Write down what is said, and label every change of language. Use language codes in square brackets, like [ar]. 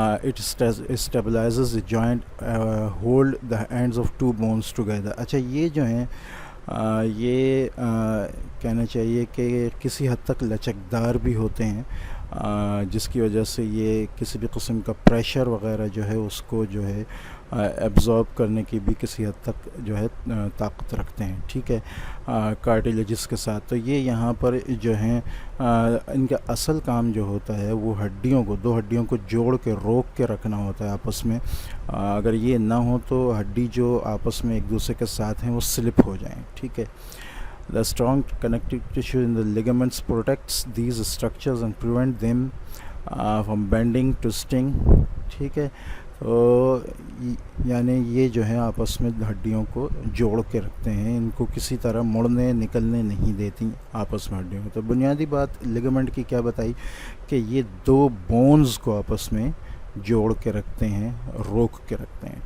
[en] It stabilizes the joint, hold the ends of 2 bones together. [ur] اچھا یہ جو ہیں یہ کہنا چاہیے کہ کسی حد تک لچکدار بھی ہوتے ہیں، جس کی وجہ سے یہ کسی بھی قسم کا پریشر وغیرہ جو ہے اس کو جو ہے ایبزارب کرنے کی بھی کسی حد تک جو ہے طاقت رکھتے ہیں. ٹھیک ہے، کارٹلیجز کے ساتھ. تو یہ یہاں پر جو ہیں ان کا اصل کام جو ہوتا ہے وہ ہڈیوں کو 2 ہڈیوں کو جوڑ کے روک کے رکھنا ہوتا ہے آپس میں. اگر یہ نہ ہو تو ہڈی جو آپس میں ایک دوسرے کے ساتھ ہیں وہ سلپ ہو جائیں. ٹھیک ہے، [en] the strong connective tissue in the ligaments protects these structures and prevent them from bending, twisting. [ur] ٹھیک ہے، تو یعنی یہ جو ہے آپس میں ہڈیوں کو جوڑ کے رکھتے ہیں، ان کو کسی طرح مڑنے نکلنے نہیں دیتی آپس میں ہڈیوں کو. تو بنیادی بات لیگامنٹ کی کیا بتائی کہ یہ 2 بونز کو آپس میں جوڑ کے رکھتے ہیں، روک کے رکھتے ہیں.